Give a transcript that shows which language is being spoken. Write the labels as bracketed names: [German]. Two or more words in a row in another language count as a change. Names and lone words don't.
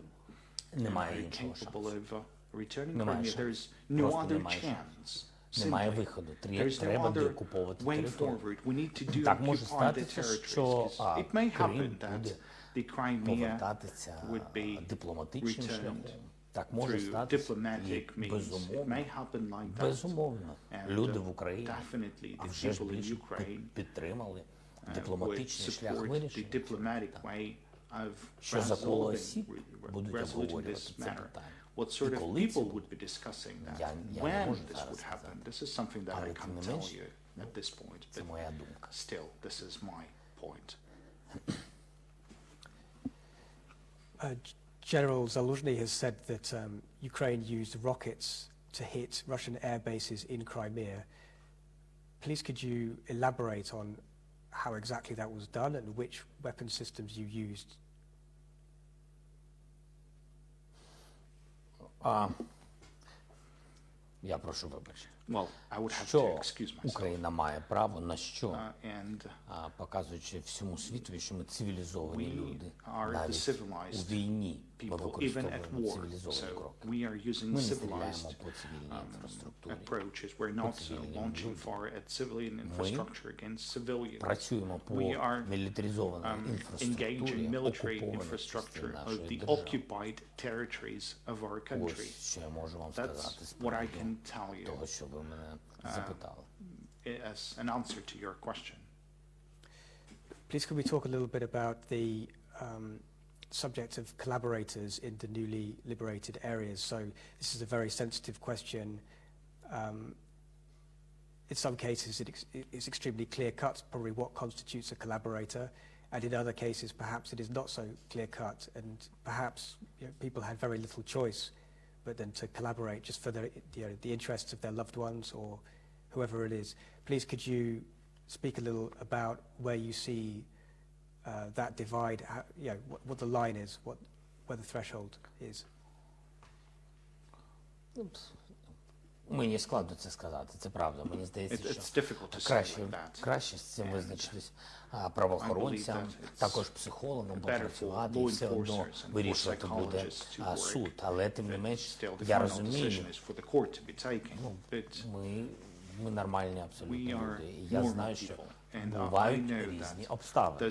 [Ukrainian] Немає [English] Are you [Ukrainian] іншого [English] capable [Ukrainian] шансу. [English] of returning [Ukrainian] Немає [English] Crimea? There's [Ukrainian] шансу. [English] no [Ukrainian] Просто [English] other [Ukrainian] немає [English] chance. [Ukrainian] Немає [English] Simply. [Ukrainian] виходу. [English] There's no [Ukrainian] Треба [English] other [Ukrainian] деокуповувати [English] way [Ukrainian] територію. [English] forward. We need to [Ukrainian] Так може [English] occupy the [Ukrainian] статися, [English] territories. [Ukrainian] що [English] 'Cause it may [Ukrainian] Крим [English] happen that [Ukrainian] буде [English] the Crimea [Ukrainian] повертатися [English] would be [Ukrainian] дипломатичним [English] returned [Ukrainian] шляхом. Так може [English] through [Ukrainian] статися. [English] diplomatic [Ukrainian] І [English] means. It [Ukrainian] безумовно, [English] may happen like that. [Ukrainian] безумовно, [English] And, [Ukrainian] люди в Україні, [English] definitely [Ukrainian] а [English] the [Ukrainian] вже ж [English] people in [Ukrainian] більше [English] Ukraine [Ukrainian] підтримали [English] would [Ukrainian] дипломатичний шлях [English] support the [Ukrainian] вирішення. [English] diplomatic way of [Ukrainian] Що за коло [English] resolving [Ukrainian] осіб будуть [English] this [Ukrainian] обговорювати це [English] matter. [Ukrainian] питання. [English] What sort [Ukrainian] І [English] of [Ukrainian] коли це [English] people [Ukrainian] буде? [English] would be discussing that? [Ukrainian] Я не [English] When [Ukrainian] можу [English] this [Ukrainian] зараз [English] would happen? [Ukrainian] сказати. [English] This is something that I [Ukrainian] Але тим [English] can't [Ukrainian] не [English] tell [Ukrainian] менш, [English] you at this point. [Ukrainian] Це [English] But [Ukrainian] моя думка. [English] still, this is my point. General Zaluzhny has said that Ukraine used rockets to hit Russian air bases in Crimea. Please could you elaborate on how exactly that was done and which weapon systems you used? [Ukrainian] Я прошу вибачення. [English] Well, I would have to [Ukrainian] Що [English] excuse myself. [Ukrainian] Україна має право на що? [English] And [Ukrainian] Показуючи всьому світу, що ми цивілізовані [English] we [Ukrainian] люди. [English] are the [Ukrainian] Навіть у [English] civilized [Ukrainian] війні ми [English] people, even at [Ukrainian] використовуємо [English] war. [Ukrainian] цивілізовані [English] So [Ukrainian] кроки. [English] we are using [Ukrainian] Ми не [English] civilized [Ukrainian] стріляємо по цивільній інфраструктурі. [English] approaches. We're not [Ukrainian] цивільним [English] launching [Ukrainian] людям. [English] fire at civilian infrastructure against civilians. [Ukrainian] Працюємо по [English] We are [Ukrainian] мілітаризованій [English] engage in [Ukrainian] інфраструктурі [English] military [Ukrainian] окупованих [English] infrastructure [Ukrainian] частин [English] of [Ukrainian] нашої [English] the [Ukrainian] держави. [English] occupied territories of our country. [Ukrainian] Ось що я можу вам сказати [English] That's [Ukrainian] з [English] what I [Ukrainian] приводу [English] can tell you [Ukrainian] того, що ви мене запитали. [English] as an answer to your question. Please could we talk a little bit about the subject of collaborators in the newly liberated areas? So this is a very sensitive question. In some cases, it's extremely clear-cut, probably what constitutes a collaborator, and in other cases, perhaps it is not so clear-cut, and perhaps people had very little choice but then to collaborate just for the interests of their loved ones or whoever it is. Please, could you speak a little about where you see that divide, what the line is, where the threshold is? [Ukrainian] Мені складно це сказати, це правда. Мені здається, [English] It's difficult to [Ukrainian] що [English] say like that. [Ukrainian] краще з цим визначитись правоохоронцям, також психологам попрацювати і все одно вирішувати буде суд. Але тим не менш, я розумію, ми нормальні абсолютно люди. І я знаю, що бувають різні обставини.